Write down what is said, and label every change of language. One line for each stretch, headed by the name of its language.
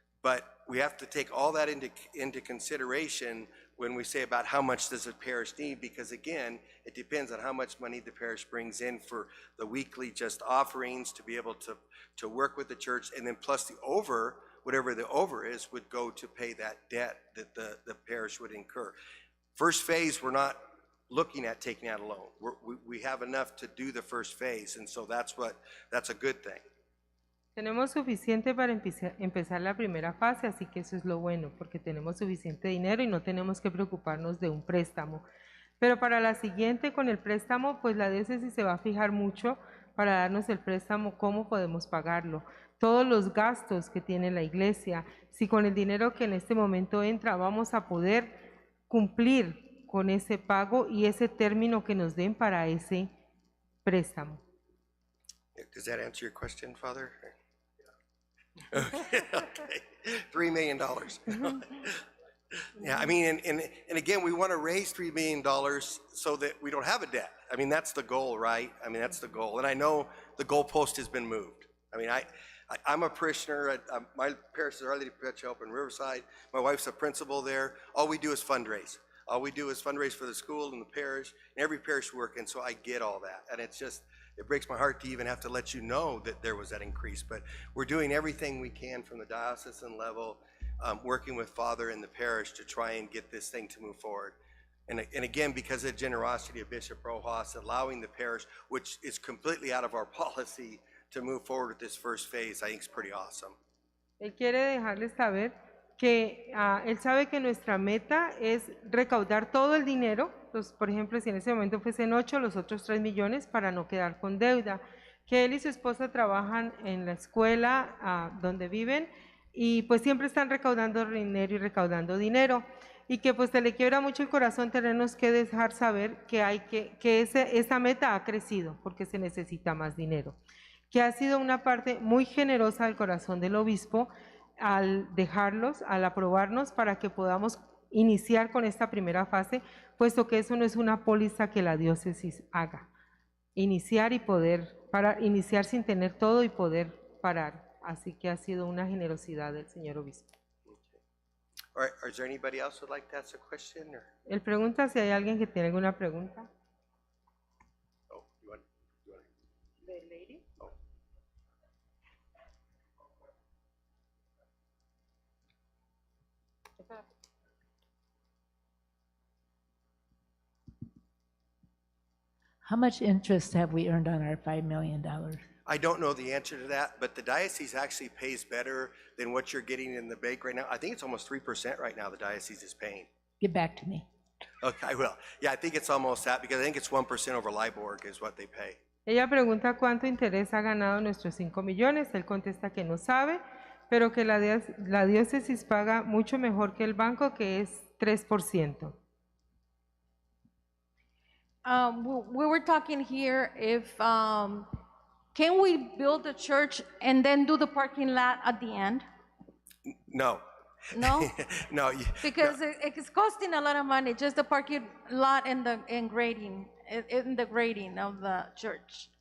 English: But we have to take all that into consideration when we say about how much does a parish need, because again, it depends on how much money the parish brings in for the weekly just offerings to be able to work with the church, and then plus the whatever the over is, would go to pay that debt that the parish would incur. First phase, we're not looking at taking out a loan. We have enough to do the first phase, and so that's a good thing.
Spanish: Tenemos suficiente para empezar la primera fase, así que eso es lo bueno, porque tenemos suficiente dinero y no tenemos que preocuparnos de un préstamo. Pero para la siguiente, con el préstamo, pues la diócesis se va a fijar mucho para darnos el préstamo, cómo podemos pagarlo, todos los gastos que tiene la iglesia, si con el dinero que en este momento entra vamos a poder cumplir con ese pago y ese término que nos den para ese préstamo.
English: Does that answer your question, Father? Okay, okay. $3 million. Yeah, I mean, and again, we want to raise $3 million so that we don't have a debt. I mean, that's the goal, right? I mean, that's the goal. And I know the goalpost has been moved. I mean, I'm a parishioner. My parish is Our Lady of Perpetual Help in Riverside. My wife's a principal there. All we do is fundraise. All we do is fundraise for the school and the parish, and every parish work, and so I get all that. And it's just, it breaks my heart to even have to let you know that there was that increase, but we're doing everything we can from the diocesan level, working with Father in the parish to try and get this thing to move forward. And again, because of the generosity of Bishop Rojas, allowing the parish, which is completely out of our policy, to move forward with this first phase, I think is pretty awesome.
Spanish: Él quiere dejarles saber que él sabe que nuestra meta es recaudar todo el dinero, por ejemplo, si en ese momento fuesen 8, los otros 3 millones para no quedar con deuda, que él y su esposa trabajan en la escuela donde viven y pues siempre están recaudando dinero y recaudando dinero, y que pues se le quiebra mucho el corazón tenernos que dejar saber que esa meta ha crecido porque se necesita más dinero, que ha sido una parte muy generosa del corazón del obispo al dejarlos, al aprobarnos para que podamos iniciar con esta primera fase, puesto que eso no es una póliza que la diócesis haga. Iniciar iniciar sin tener todo y poder parar. Así que ha sido una generosidad del señor obispo.
English: All right, is there anybody else who would like to ask a question? Or?
Spanish: Él pregunta si hay alguien que tiene alguna pregunta.
English: Oh, you want? The lady? Oh. How much interest have we earned on our $5 million? I don't know the answer to that, but the diocese actually pays better than what you're getting in the bank right now. I think it's almost 3% right now the diocese is paying. Get back to me. Okay, I will. Yeah, I think it's almost that, because I think it's 1% over LIBOR is what they pay.
Spanish: Ella pregunta cuánto interés ha ganado nuestros 5 millones. Él contesta que no sabe, pero que la diócesis paga mucho mejor que el banco, que es 3%.
English: We were talking here if can we build a church and then do the parking lot at the end? No. No, No. because it's costing a lot of money, just the parking lot and the grading of the church.